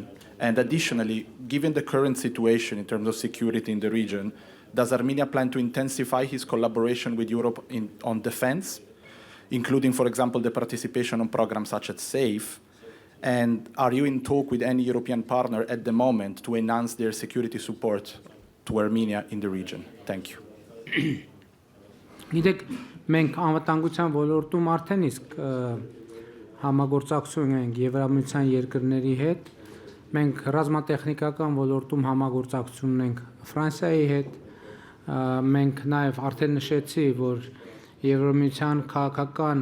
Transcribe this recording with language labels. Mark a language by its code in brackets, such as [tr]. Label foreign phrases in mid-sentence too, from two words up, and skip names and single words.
[en] And additionally, given the current situation in terms of security in the region, does Armenia plan to intensify its collaboration with Europe on defense, including, for example, the participation on programs such as SAFE? And are you in talk with any European partner at the moment to enhance their security support to Armenia in the region? Thank you. [hy] Գիտեք, մենք անվտանգության ոլորտում արդեն իսկ համագործակցություն ենք Եվրամիության երկրների հետ։ Մենք ռազմատեխնիկական ոլորտում համագործակցություն ունենք Ֆրանսիայի հետ։ Մենք նաև արդեն նշեցի, որ Եվրամիության քաղաքական